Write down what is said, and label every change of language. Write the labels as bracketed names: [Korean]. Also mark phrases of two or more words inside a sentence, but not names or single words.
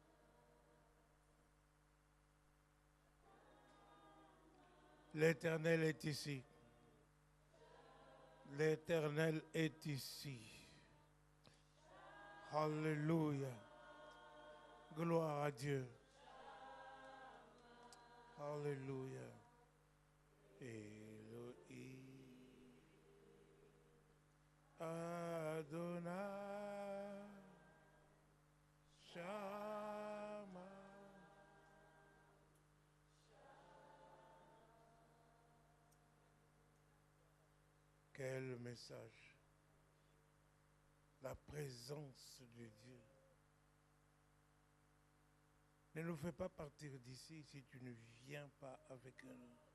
[French] L'Éternel est ici. L'Éternel est ici. Alléluia. Gloire à Dieu. Alléluia. Elohim. Adonai. Shama. Quel message. La présence de Dieu. Ne nous fais pas partir d'ici si tu ne viens pas avec nous.